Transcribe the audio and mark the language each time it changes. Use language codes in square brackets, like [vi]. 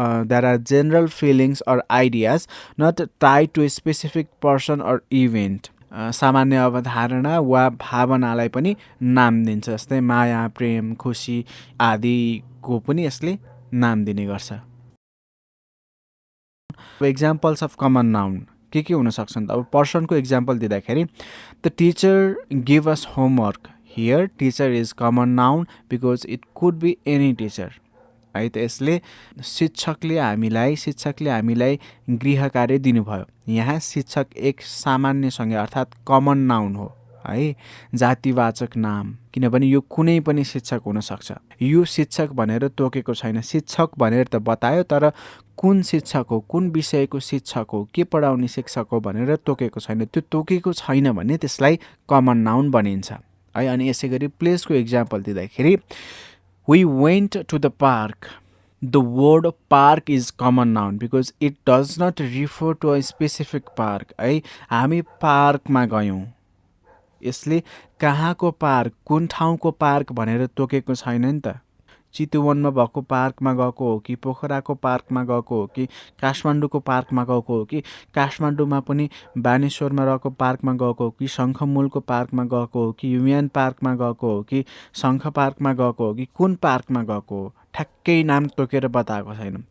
[en] There are general feelings or ideas not tied to a specific person or event. [ne] सामान्य अवधारणा वा भावनालाई पनि नाम दिन्छ। जस्तै माया, प्रेम, खुसी आदिको पनि यसले नाम दिने गर्छ। [en] examples of common noun [ne] के हुन सक्छन् त? अब पर्सनको एक्जाम्पल दिँदाखेरि [en] The teacher give us homework. Here teacher is common noun because it could be any teacher [ne] है। त यसले शिक्षकले हामीलाई गृह कार्य दिनुभयो। यहाँ शिक्षक एक सामान्य संज्ञा अर्थात् कमन नाउन हो है जातिवाचक नाम, किनभने यो कुनै पनि शिक्षक हुन सक्छ। यो शिक्षक भनेर तोकेको छैन, शिक्षक भनेर त बतायो तर कुन शिक्षक हो, कुन विषयको शिक्षक हो, के पढाउने शिक्षक हो भनेर तोकेको छैन। त्यो तोकेको छैन भने त्यसलाई कमन नाउन भनिन्छ है। अनि यसै गरी प्लेसको इक्जाम्पल दिँदाखेरि [en] We went to the park, the word park is common noun because it does not refer to a specific park है। [ne] हामी पार्कमा गयौँ, यसले कहाँको पार्क, कुन ठाउँको पार्क भनेर तोकेको छैन नि त। चितुवनमा भएको पार्कमा गएको हो कि, पोखराको पार्कमा गएको हो कि, काठमाडौँको पार्कमा गएको हो कि, काठमाडौँमा पनि बानेश्वरमा रहेको पार्कमा गएको हो कि, शङ्खमूलको पार्कमा गएको हो कि, युमियान पार्कमा गएको हो कि, शङ्ख पार्कमा गएको हो कि, कुन पार्कमा गएको हो, ठ्याक्कै नाम तोकेर बताएको छैन।